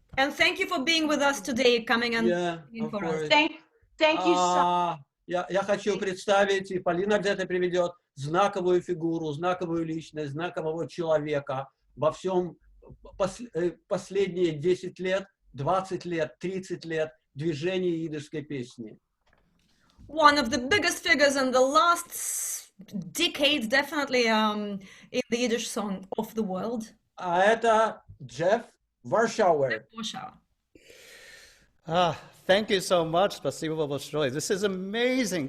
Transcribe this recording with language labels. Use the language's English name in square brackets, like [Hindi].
[English] And thank you for being with us today, coming and singing for us. Thank you so much. [Russian] Я хочу представить, и Полина где-то приведет, знаковую фигуру, знаковую личность, знакового человека во всем последние 10 лет, 20 лет, 30 лет движения идишской песни. [English] One of the biggest figures in the last decade, definitely, in the Yiddish song of the world. [Russian] А это Jeff Warshauer. [English] Thank you so much. [Russian] Спасибо большое. [English] This is amazing.